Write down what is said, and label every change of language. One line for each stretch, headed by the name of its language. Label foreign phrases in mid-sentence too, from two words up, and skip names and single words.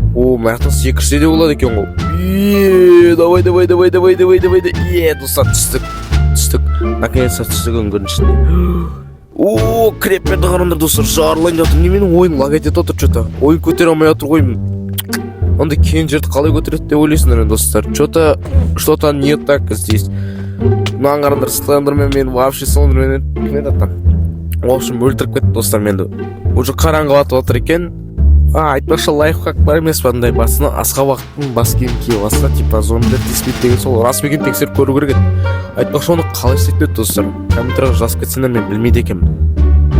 Kazakh: Маяқтан секірсе де болады екен ғой. Давай. Достар, түстік. Наконец-то түстік үңгірдің ішінде. Крепперді қараңдар, достар, жарылайын жатыр. Не менің ойын лаг етет отыр, что-то. Ойын көтере алмай жатыр ғой. Онда кейін жерді қалай көтереді деп ойлайсыңдар, достар.
Russian: Что-то не так здесь.
Kazakh: Мынаны қараңдар, слендермен мен вообще слендермен
Russian: в общем
Kazakh: өлтіріп кетті, достар, менді. Уже қараңғылатып отыр екен. Айтпақшы лайфхак бар емес па, андай басына асқа уақыттың бас киім киіп алса, типа зомбилер тиіспейді деген сол рас па екен тексеріп көру керек еді. Айтпақшы оны қалай істейді, достар? Комментарияға жазып кетсеңдер, мен білмейді екенмін.